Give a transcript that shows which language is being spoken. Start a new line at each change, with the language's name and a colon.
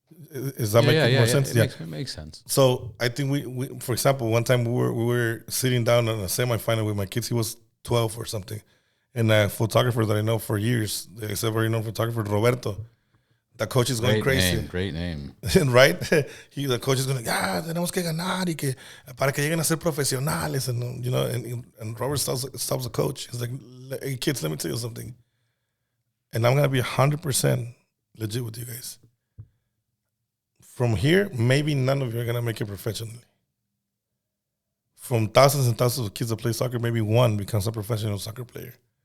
English: Is that making more sense? It makes sense. So I think we, for example, one time we were sitting down on a semifinal with my kids. He was 12 or something. And a photographer that I know for years, he's a very known photographer, Roberto. The coach is going crazy. Great name. Right? The coach is going,
Spanish: tenemos que ganar y que para que lleguen a ser profesionales.
English: And, you know, and Robert stops the coach. He's like, hey, kids, let me tell you something. And I'm going to be 100% legit with you guys. From here, maybe none of you are going to make it professionally. From thousands and thousands of kids that play soccer, maybe one becomes a professional soccer player.